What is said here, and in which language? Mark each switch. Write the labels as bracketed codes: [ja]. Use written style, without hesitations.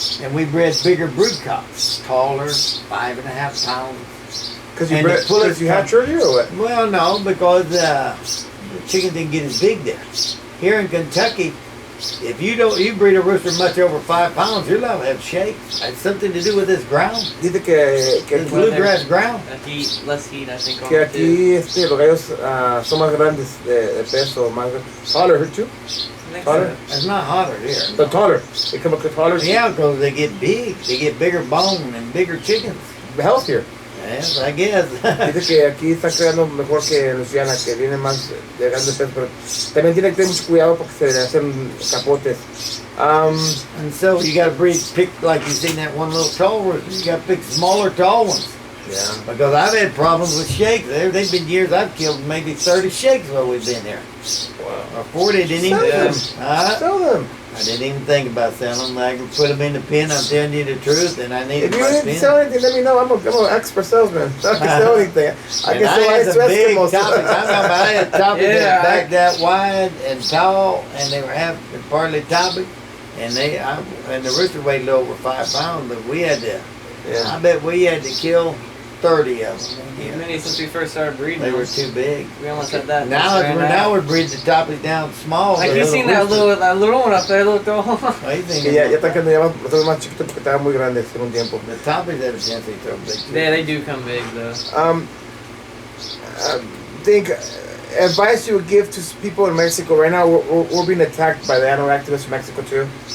[en] And we bred bigger brood cocks, taller, 5.5 pounds. Because you had children or what? Well, no, because the chickens didn't get as big there. Here in Kentucky, if you breed a rooster much over 5 pounds, you're liable to have shakes. It's something to do with this ground. [es] Dice que [en] This bluegrass ground. Less heat, I think. [es] Que aquí los gallos son más grandes de peso, más [en] taller too. Taller? It's not hotter here. But taller. They come up taller. Yeah, because they get big. They get bigger bone and bigger chickens. Healthier. Yes, I guess. [es] Dice que aquí está creando mejor que en Luisiana, que viene más de grandes pesos, pero también tiene que tener mucho cuidado porque se le hacen capotes. [en] And so you got to pick, like you seen that one little tall rooster, you got to pick smaller tall ones. Yeah. Because I've had problems with shakes. They've been years I've killed maybe 30 shakes while we've been here. Wow. Or 40, didn't even Sell them. I didn't even think about selling them. I could put them in the pen. I'm telling you the truth, and I need If my you need pen. to sell anything, let me know. I'm an expert salesman. I can sell anything. I can sell had ice some big Eskimos. topics. I had topics Yeah, that back that wide and tall, and they were half partly topic, and and the rooster weighed a little over 5 pounds, but we had to. Yeah. I bet we had to kill 30 of them. As many since we first started breeding. They were too big. We almost had that. Now we're breeding the topics down small. Like the you seen that roosters. little one up there, little. What do you think [es] Que ya [en] about [es] están quedando ya más chiquitos porque estaban muy grandes en un tiempo. [en] the topics have a chance to throw big too. Yeah, they do come big though. Think advice you would give to people in Mexico right now. We're being attacked by the animal activists in Mexico too.